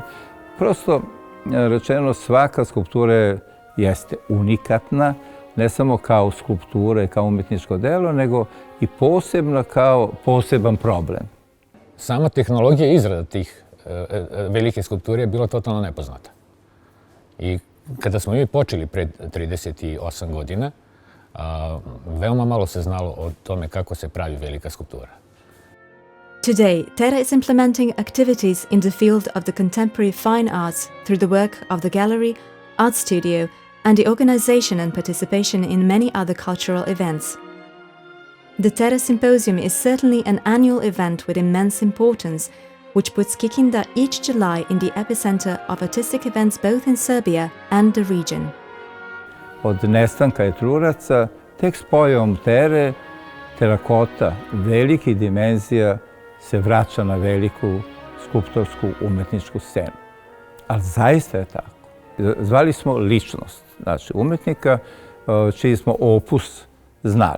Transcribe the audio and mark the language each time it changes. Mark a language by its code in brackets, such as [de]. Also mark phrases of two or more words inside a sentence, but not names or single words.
[sr] Prosto rečeno, svaka skulptura jeste unikatna, ne samo kao skulptura i kao umetničko delo, nego i posebno kao poseban problem. Sama tehnologija izrada tih velike skulpture je bila totalno nepoznata. I kada smo mi počeli pred 38 godina, veoma malo se znalo o tome kako se pravi velika skulptura. [en] Today, Terra is implementing activities in the field of the contemporary fine arts through the work of the gallery, art studio, and the organization and participation in many other cultural events. The Terra Symposium is certainly an annual event with immense importance, which puts Kikinda each July in the epicenter of artistic events both in Serbia and the region. [sr] Od nestanka Etruraca, tek s pojavom Tere, terakota velikih dimenzija se vraća na veliku skulptorsku umetničku scenu. Ali zaista je tako. Zvali smo ličnost, znači umetnika čiji smo opus znali.